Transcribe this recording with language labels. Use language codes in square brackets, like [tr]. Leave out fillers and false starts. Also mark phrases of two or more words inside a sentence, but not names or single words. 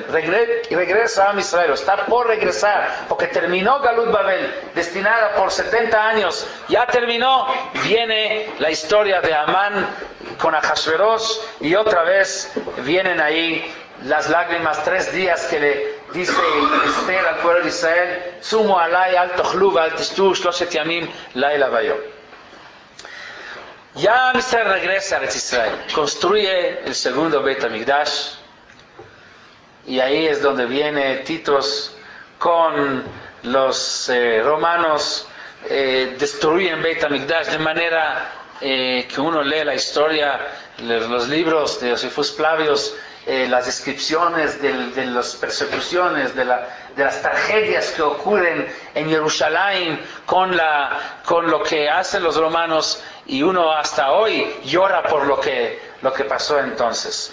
[es] Regresa Am Israel, está por regresar, porque terminó [he] גלות בבל, [es] destinada por 70 años, ya terminó. Viene la historia de Amán con Ahasverosh, y otra vez vienen ahí las lágrimas, 3 días que dice Esther al pueblo de Israel, [he] צומו עלי אל תאכלו אל תשתו שלושת ימים לילה ויום. [es] Ya Israel regresa a Israel, construye el segundo Beit HaMikdash, y ahí es donde viene Titos con los romanos, destruyen Beit HaMikdash de manera que uno lee la historia, los libros de Josephus Flavius, las descripciones de las persecuciones, de las tragedias que ocurren en Jerusalén con lo que hacen los romanos, y uno hasta hoy llora por lo que pasó entonces.